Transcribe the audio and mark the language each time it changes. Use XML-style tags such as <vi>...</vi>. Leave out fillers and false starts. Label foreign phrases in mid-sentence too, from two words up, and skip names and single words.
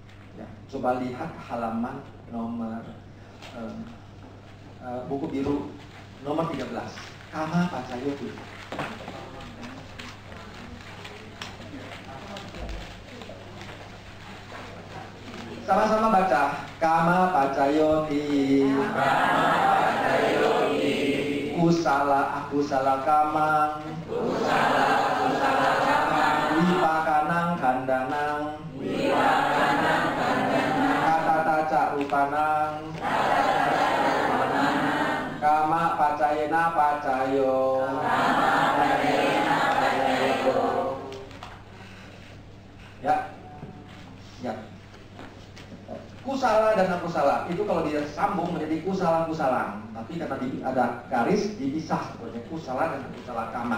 <id>Ya, coba lihat halaman nomor buku biru nomor 13.</id> <pi>Kama Pacayoti.</pi> <id>Sama-sama baca.</id> <pi>Kama Pacayoti. Kusala akusala kamang. Wipakanang kandanang. Katataca rupanang. Kama pacayena pacayo.</pi> <id>Ya. Ya. Kusala dan akusala itu kalau dia sambung menjadi kusala-kusalang, tapi karena ada garis dipisah sebetulnya kusala dan</id> <pi>akusala kama.</pi>